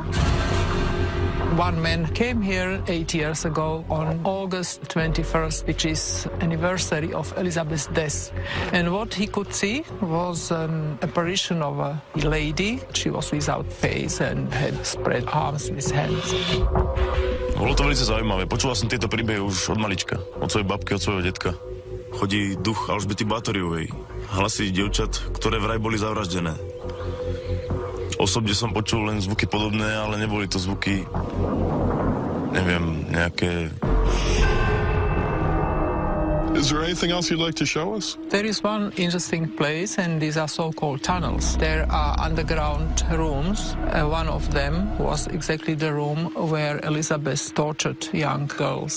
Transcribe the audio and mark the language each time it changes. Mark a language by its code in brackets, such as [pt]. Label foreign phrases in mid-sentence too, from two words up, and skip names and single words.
[en] One man came here 8 years ago on August 21st, which is anniversary of Elizabeth's death. And what he could see was an apparition of a lady. She was without face and had spread arms with hands. [sk] Bolo to veľmi zaujímavé. Počula som tieto príbehy už od malička. Od svojej babky, od svojho detka. Chodí duch Alžbety Bátoryovej. Hlasy dievčat, ktoré vraj boli zavraždené. Osobne som počul len zvuky podobné, ale neboli to zvuky, neviem, nejaké... [en] Is there anything else you'd like to show us? There is one interesting place, and these are so-called tunnels. There are underground rooms. One of them was exactly the room where Elizabeth tortured young girls.